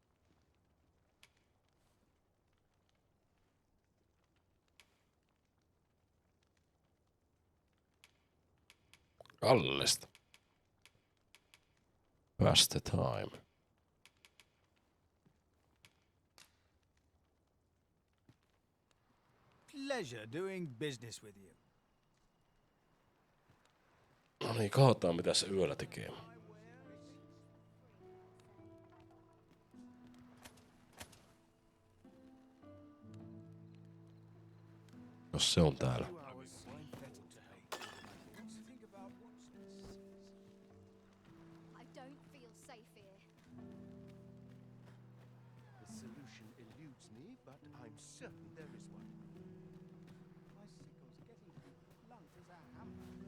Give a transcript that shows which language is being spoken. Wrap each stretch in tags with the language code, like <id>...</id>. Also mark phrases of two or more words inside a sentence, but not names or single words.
<fi>Kallista.</fi> <en>Pass the time. Pleasure doing business with you.</en> <fi>No niin, katsotaan mitä se yöllä tekee. Jos se on täällä.</fi> <en>I don't feel safe here. The solution eludes me, but I'm certain there is one. Bicycles getting blunt as a hammer.</en>